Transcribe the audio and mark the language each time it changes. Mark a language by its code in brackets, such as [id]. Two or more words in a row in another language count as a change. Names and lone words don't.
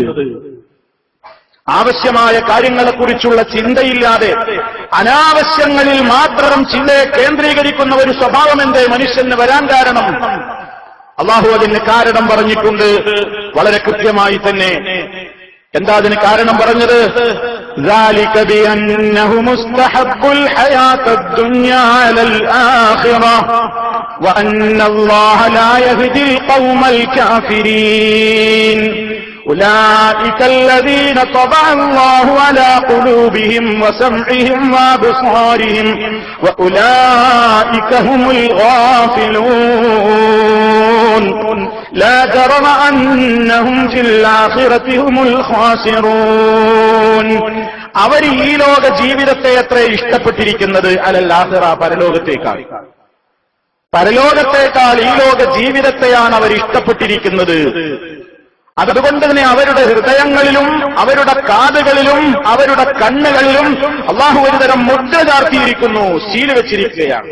[ml] ആവശ്യമായ കാര്യങ്ങളെക്കുറിച്ചുള്ള ചിന്തയില്ലാതെ അനാവശ്യങ്ങളിൽ മാത്രം ചിന്തയെ കേന്ദ്രീകരിക്കുന്ന ഒരു സ്വഭാവം എന്തേ മനുഷ്യന് വരാൻ കാരണം? അല്ലാഹു അതിന് കാരണം പറഞ്ഞിട്ടുണ്ട് വളരെ കൃത്യമായി തന്നെ. എന്താ അതിന് കാരണം പറഞ്ഞത്? [ar] ذَلِكَ بِأَنَّهُمُ اسْتَحَبُّوا الْحَيَاةَ الدُّنْيَا عَلَى الْآخِرَةِ وَأَنَّ اللَّهَ لَا يَهْدِي الْقَوْمَ الْكَافِرِينَ أُولَئِكَ الَّذِينَ طَبَعَ اللَّهُ عَلَى قُلُوبِهِمْ وَسَمْعِهِمْ وَأَبْصَارِهِمْ وَأُولَئِكَ هُمُ الْغَافِلُونَ لا جرم أنهم في الآخرة هم الخاسرون. [ml] അവർ ഈ ലോക ജീവിതത്തെ എത്ര ഇഷ്ടപ്പെട്ടിരിക്കുന്നത് [ar] على الآخرة, [ml] പരലോകത്തേക്കാൾ ഈ ലോക ജീവിതത്തെയാണ് അവർ ഇഷ്ടപ്പെട്ടിരിക്കുന്നത്. അതുകൊണ്ട് തന്നെ അവരുടെ ഹൃദയങ്ങളിലും അവരുടെ കാതുകളിലും അവരുടെ കണ്ണുകളിലും അല്ലാഹു ഒരുതരം മുദ്ര ചാർത്തിയിരിക്കുന്നു, സീൽ വെച്ചിരിക്കുകയാണ്.